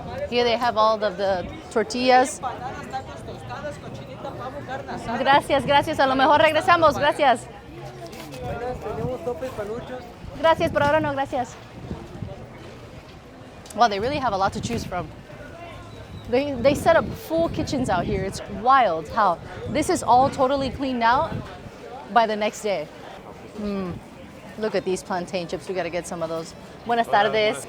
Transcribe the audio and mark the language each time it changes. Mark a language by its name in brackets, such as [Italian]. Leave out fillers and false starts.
[English] Here they have all of the tortillas. [Spanish] Gracias, gracias. A lo mejor regresamos. Gracias. Tenemos topes, panuchos. Gracias, por ahora no, gracias. [English] Wow, they really have a lot to choose from. They set up full kitchens out here. It's wild how this is all totally cleaned out by the next day. Look at these plantain chips. We gotta get some of those. [Spanish] Buenas tardes.